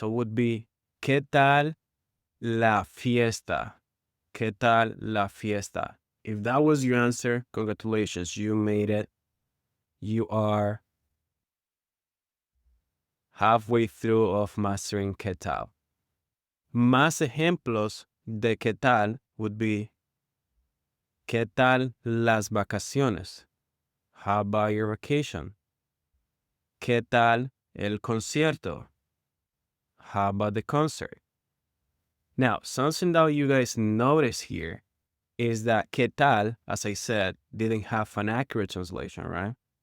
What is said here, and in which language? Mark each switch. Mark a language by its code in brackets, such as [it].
[en] So it would be [es] ¿qué tal la fiesta? ¿Qué tal la fiesta? [en] If that was your answer, congratulations. You made it. You are halfway through of mastering ¿qué tal? [es] Más ejemplos de ¿qué tal? [en] Would be [es] ¿qué tal las vacaciones? [en] How about your vacation? [es] ¿Qué tal el concierto? [en] How about the concert? Now, something that you guys notice here is that ¿qué tal, as I said, didn't have an accurate translation, right?